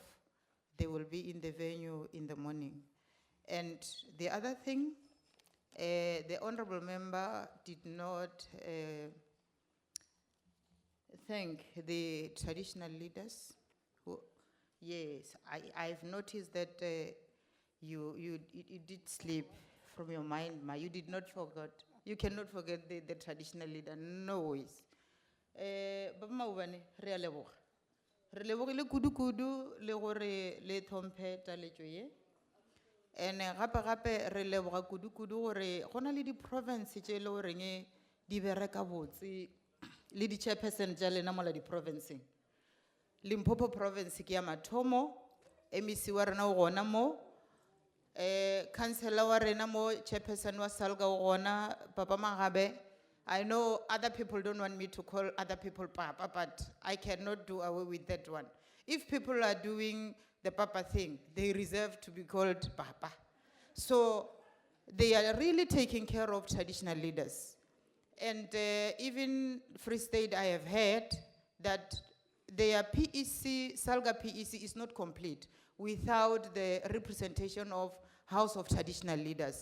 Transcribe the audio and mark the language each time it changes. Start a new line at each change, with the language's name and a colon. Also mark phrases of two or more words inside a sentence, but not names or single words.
English: They will be in the venue in the morning. And the other thing, the honorable member did not thank the traditional leaders. Yes, I've noticed that you did slip from your mind, Ma. You did not forget. You cannot forget the traditional leader, no ways.
Northern Sotho: Baba Maobane, re a leboga. Re lebogile kudu-kudu le gore le tlhomphe taletšo ye. And gape re leboga kudu-kudu gore go na le di-province tše e le goreng di bereka botse le di-chairperson tša lena mola di-provinceng. Limpopo province ke ya mathomo, MEC wa rena o gona mo, councillor wa rena mo, chairperson wa SALGA o gona, Papa Magabe.
English: I know other people don't want me to call other people Papa, but I cannot do away with that one. If people are doing the Papa thing, they deserve to be called Papa. So they are really taking care of traditional leaders. And even Free State, I have heard that their PEC, SALGA PEC is not complete without the representation of House of Traditional Leaders.